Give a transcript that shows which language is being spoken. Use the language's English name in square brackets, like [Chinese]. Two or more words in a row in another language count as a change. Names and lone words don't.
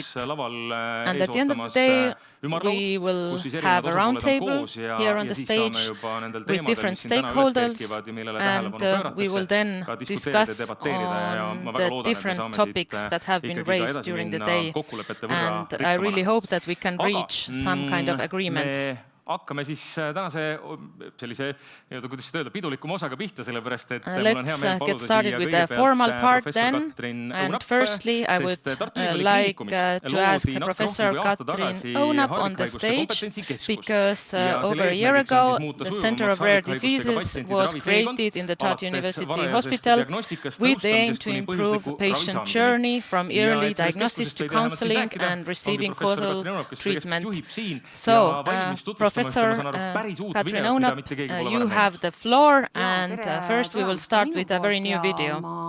[English] And at the end of the day, we will have a roundtable here on the stage with different stakeholders, and we will then discuss on the different topics that have been raised during the day. And I really hope that we can reach some kind of agreements. [Estonian] Hakkame siis tänase sellise, kuidas seda öelda, pidulikuma osaga pihta, sellepärast, et mul on hea meel paluda siia kõigepealt professor Katrin Õunap, sest [English] Professor Katrin Õunap on the stage because over a year ago the Center of Rare Diseases was created in the Tartu University Hospital with the aim to improve the patient journey from early diagnosis to counseling and receiving causal treatment. So, Professor Katrin Õunap, you have the floor, and first we will start with a very new video.